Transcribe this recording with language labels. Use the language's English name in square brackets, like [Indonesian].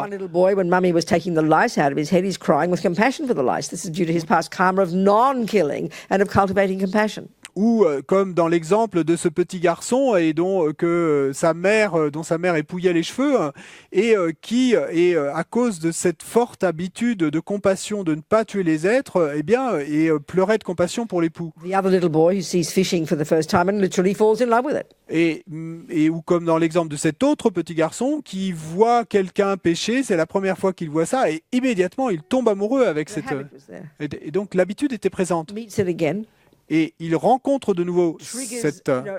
[English] One little boy, when mummy was taking the lice out of his head, he's crying with compassion for the lice. This is due to his past karma of non-killing and of cultivating compassion. [French] Ou comme dans l'exemple de ce petit garçon et dont sa mère épouillait les cheveux et qui à cause de cette forte habitude de compassion de ne pas tuer les êtres pleurait de compassion pour l'époux. [English] The other little boy who sees fishing for the first time and literally falls in love with it. [French] Et ou comme dans l'exemple de cet autre petit garçon qui voit quelqu'un pêcher, c'est la première fois qu'il voit ça et immédiatement il tombe amoureux avec cette et donc l'habitude était présente. [English] Meets it again. [French] Et il rencontre de nouveau cette...